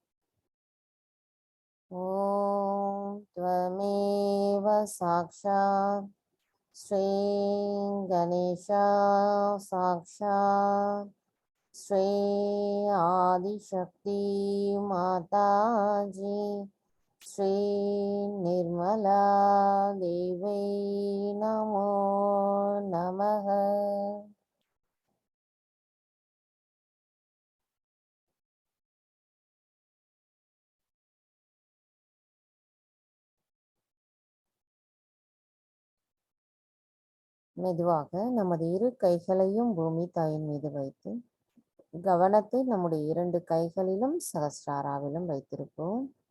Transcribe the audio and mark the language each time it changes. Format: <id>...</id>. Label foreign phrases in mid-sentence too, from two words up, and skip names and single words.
<sa>ॐ त्वमेव साक्षात् श्रीं गणेशा साक्षात् श्री आदिशक्ति माता जी। श्री निर्मला देवी नमो नमः।</sa> <ta>மெதுவாக நமது இரு கைகளையும் பூமி தாயின் மீது வைத்து கவனத்தை நம்முடைய இரண்டு கைகளிலும் சகஸ்ராராவிலும் வைத்திருப்போம்.</ta>